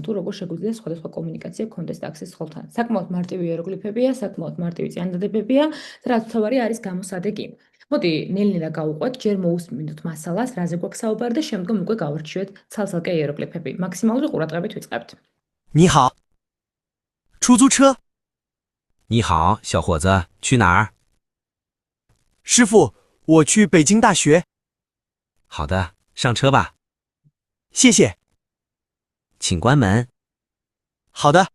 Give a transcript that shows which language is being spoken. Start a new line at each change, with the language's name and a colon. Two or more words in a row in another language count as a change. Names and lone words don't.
Georgian: თუ როგორ შეგვიძლია სხვადასხვა კომუნიკაცია გქონდეს ტაქსის მსხოლთან. საკმაოდ მარტივი იეროგლიფებია, საკმაოდ მარტივი წინადადებებია და რაც თავარი არის გამოსადეგი. მოდი ნელ-ნელა გავუყვეთ, ჯერ მოусმინოთ მასალას, რაზე გვაქვს საუბარი და შემდგომ უკვე გავარჩიოთ ცალ-ცალკე იეროგლიფები. მაქსიმალური ყურადღებით ვიწყებთ.
Chinese: 你好，出租车。你好，小伙子，去哪儿？师傅，我去北京大学。好的，上车吧。谢谢。请关门。好的，